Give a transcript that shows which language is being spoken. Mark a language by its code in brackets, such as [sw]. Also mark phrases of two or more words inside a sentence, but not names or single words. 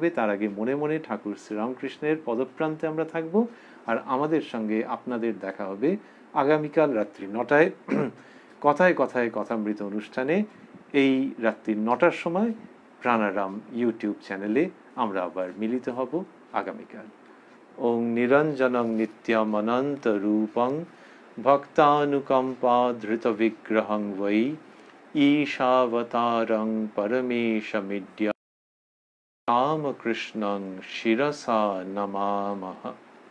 [bn] তার আগে মনে মনে ঠাকুর শ্রীরামকৃষ্ণের পদপ্রান্তে আমরা থাকব, আর আমাদের সঙ্গে আপনাদের দেখা হবে আগামীকাল রাত্রি 9টায় কথায় কথায় কথামৃত অনুষ্ঠানে। এই রাত্রি 9টার সময় প্রাণারাম ইউটিউব চ্যানেলে আমরা আবার মিলিত হব আগামীকাল। [sa] ওং নিরঞ্জনং নিত্যম অনন্ত রূপং ভক্তানুকম্পা ধৃত বিগ্রহং বৈ ঈশাবতারং পরমেশমিদ্য রামকৃষ্ণং শিরসা নমামহ।